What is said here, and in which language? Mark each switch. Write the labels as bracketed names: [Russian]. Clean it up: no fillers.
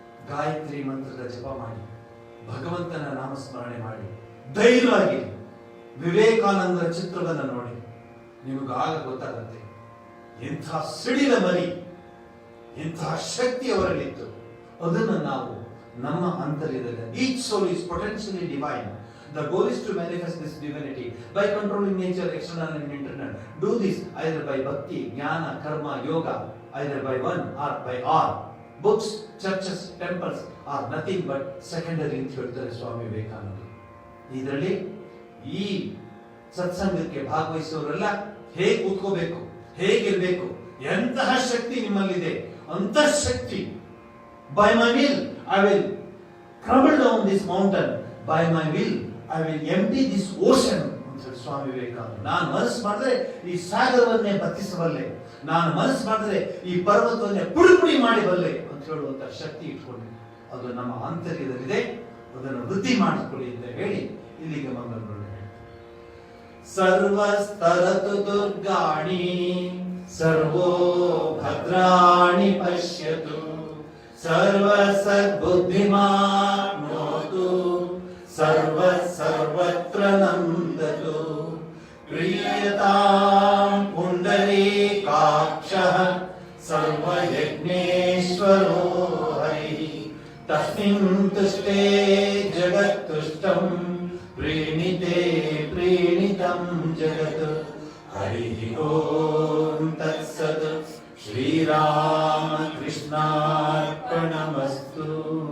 [Kannada] ಗಾಯತ್ರಿ ಮಂತ್ರದ ಜಪ ಮಾಡಿ, ಭಗವಂತನ ನಾಮಸ್ಮರಣೆ ಮಾಡಿ, ಧೈರ್ಯವಾಗಿ. ವಿವೇಕಾನಂದರ ಚಿತ್ರವನ್ನು ನೋಡಿ, ನಿಮಗಾಗ ಗೊತ್ತಾಗುತ್ತೆ ಎಂಥ ಸಿಡಿಲ ಮರಿ, ಎಂತಹ ಶಕ್ತಿ ಅವರಲ್ಲಿತ್ತು. ಅದನ್ನು ನಾವು ನಮ್ಮ ಅಂತರ್ಯದಲ್ಲಿ, [English] each soul is potentially divine. The goal is to manifest this divinity by controlling nature, external and internal. Do this either by bhakti, jnana, karma, yoga, either by one or by all. Books, churches, temples are nothing but secondary [Kannada] ಅಂತ ಹೇಳ್ತಾರೆ ಸ್ವಾಮಿ ವಿವೇಕಾನಂದರು. ಇದರಲ್ಲಿ ಈ ಸತ್ಸಂಗಕ್ಕೆ ಭಾಗವಹಿಸುವವರೆಲ್ಲ ಹೇಗೆ ಕೂತ್ಕೋಬೇಕು, ಹೇಗಿರ್ಬೇಕು, ಎಂತಹ ಶಕ್ತಿ ನಿಮ್ಮಲ್ಲಿದೆ, ಅಂತಃಶಕ್ತಿ. [English] By my will, I will crumble down this mountain. By my will, I will empty this ocean [Kannada] ಅಂತ ಹೇಳಿ ಸ್ವಾಮಿ ವಿವೇಕಾನಂದ. ನಾನು ಮನಸ್ಸು ಮಾಡಿದ್ರೆ ಈ ಸಾಗರವನ್ನೇ ಬತ್ತಿಸಬಲ್ಲೆ, ನಾನು ಮನಸ್ಸು ಮಾಡಿದ್ರೆ ಈ ಪರ್ವತವನ್ನೇ ಪುಡಿ ಪುಡಿ ಮಾಡಬಲ್ಲೆ ಅಂತ ಹೇಳುವಂತ ಶಕ್ತಿ ಇಟ್ಕೊಂಡು ಅದು ನಮ್ಮ ಆಂತರ್ಯದಲ್ಲಿದೆ. ಅದನ್ನು ವೃದ್ಧಿ ಮಾಡಿಕೊಳ್ಳಿ ಅಂತ ಹೇಳಿ ಇಲ್ಲಿಗೆ ಮಂಗಳಗಳು. [Sanskrit] ಸರ್ವಸ್ತರತು ದುರ್ಗಾಣಿ ಸರ್ವೋ ಭದ್ರಾಣಿ ಪಶ್ಯತು ಸರ್ವ ಸದ್ಬುದ್ಧಿಮಾನ್ ನೋತು ಸರ್ವ ಸರ್ವತ್ರ ನಂದತು. पूजतां पुण्डरीकाक्षः सर्वयज्ञेश्वरो हरिः तस्मिन् तुष्टे जगत्तुष्टं प्रीणिते प्रीणितं जगत् हरिः ॐ तत्सत् श्रीरामकृष्णार्पणमस्तु।